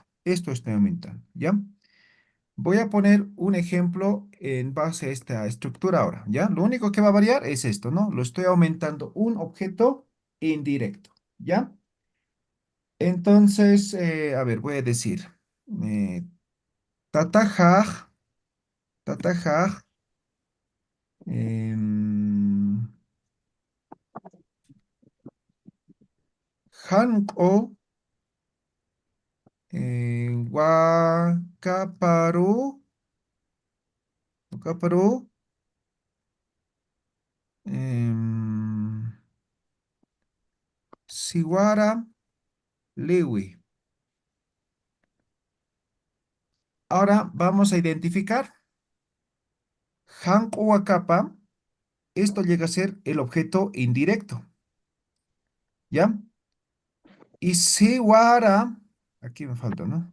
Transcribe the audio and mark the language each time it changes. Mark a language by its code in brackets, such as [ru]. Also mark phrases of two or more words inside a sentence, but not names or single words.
[es] Esto estoy aumentando, ¿ya? Voy a poner un ejemplo en base a esta estructura ahora, ¿ya? Lo único que va a variar es esto, ¿no? Lo estoy aumentando un objeto indirecto, ¿ya? Entonces, a ver, voy a decir, [ay] eh, tatajaj, tatajaj, em, hanko, wakaparu, wakaparu, em, siwara, liwi. [es] Ahora vamos a identificar. [ay] Hanko wakapa, [es] esto llega a ser el objeto indirecto, ¿ya? Y siwara, aquí me falta, ¿no?